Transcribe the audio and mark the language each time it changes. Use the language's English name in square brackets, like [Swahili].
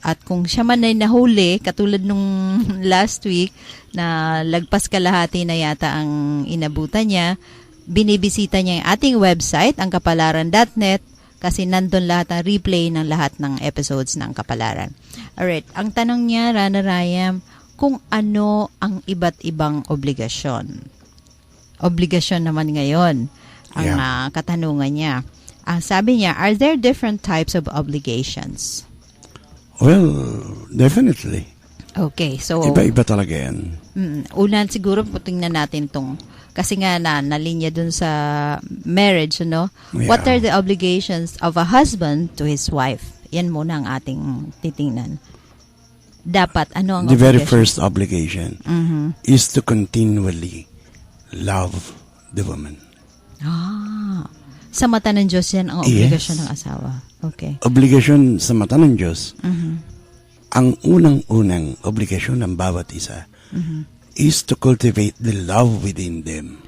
[Filipino] At kung siya man ay nahuli, katulad nung last week na lagpas kalahati na yata ang inabutan niya, binibisita niya yung ating website, ang kapalaran.net, kasi nandun lahat ang replay ng lahat ng episodes ng Kapalaran. Alright, ang tanong niya, Rana Rayam, kung ano ang iba't ibang obligasyon. Obligasyon naman ngayon ang katanungan niya. Ang sabi niya, [English] are there different types of obligations? Well, definitely. Okay, so [Filipino] Iba-iba talaga yan. Unan siguro tingnan natin tong kasi nga nalinya dun sa marriage, [English] Yeah. What are the obligations of a husband to his wife? [Filipino] Yan muna ang ating titingnan. Dapat ano ang [English] The very obligation? first obligation is to continually love the woman. [Filipino] Sa mata ng Diyos yan ang obligasyon ng asawa. [English] Okay. [Filipino] Obligasyon sa mata ng Diyos, ang unang-unang obligasyon ng bawat isa [English] is to cultivate the love within them.